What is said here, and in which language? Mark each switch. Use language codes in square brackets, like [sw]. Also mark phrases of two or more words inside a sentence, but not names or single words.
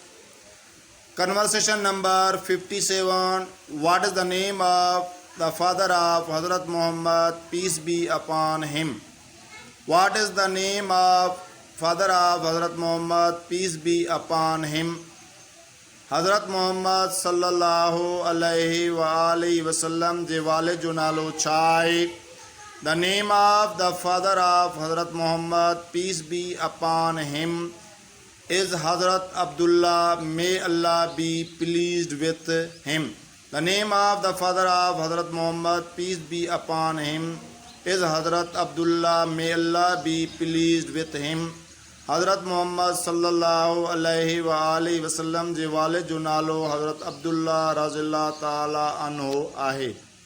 [en] Conversation number 57. What is the name of the father of Hazrat Muhammad, peace be upon him? What is the name of father of Hazrat Muhammad, peace be upon him? [sd] हज़रत मोहम्मद [ar] صلى الله عليه وسلم [sd] जे वाले जो नालो छाए. [en] The name of the father of Hazrat Muhammad, peace be upon him, is Hazrat Abdullah, may Allah be pleased with him. The name of the father of Hazrat Muhammad, peace be upon him, is Hazrat Abdullah, may Allah be pleased with him. [sd] हज़रत मोहम्मद [ar] صلى الله عليه وسلم [sd] जे वाले जो नालो हज़रत अब्दुल्ला [ar] رضي الله تعالى عنه [sd] आहे.